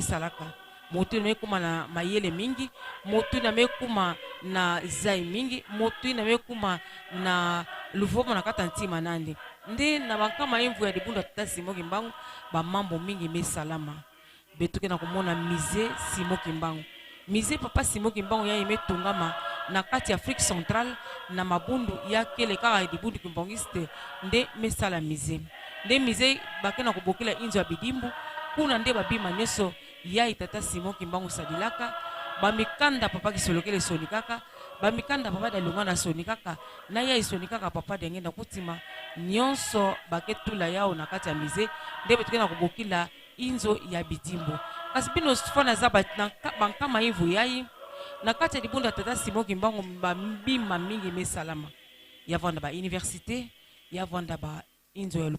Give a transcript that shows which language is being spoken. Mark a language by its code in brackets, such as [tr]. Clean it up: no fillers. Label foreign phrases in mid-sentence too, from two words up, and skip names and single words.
[ktu] salaka motu na mekuma na mayele mingi motu na mekuma na zai mingi motu na mekuma na luvomo na kata ntima nande nde na bankama imvu ya libunda tata Simon Kimbangu ba mambo mingi mesalama betuke na komona mise Simon Kimbangu mise papa Simon Kimbangu ya imetungama na kati Afrique centrale na mabundu ya kele kaka libundu kimbangiste nde mesala mise nde mise bakena kobokela inzo ya bidimbu kuna nde babima nyonso yai tata Simon Kimbangu sadilaka bamikanda papa kisolokele soni kaka bamikanda papa dalunga na soni kaka na yai soni kaka papa denge na kutima nyonso baketula yao na kati ya mize nde betukena kubokila inzo ya bidimbo kasi bino fana za bankama ivu yai na kati ya libunda tata Simon Kimbangu bambima mingi mesalama yavanda ba université yavanda ba inzo ya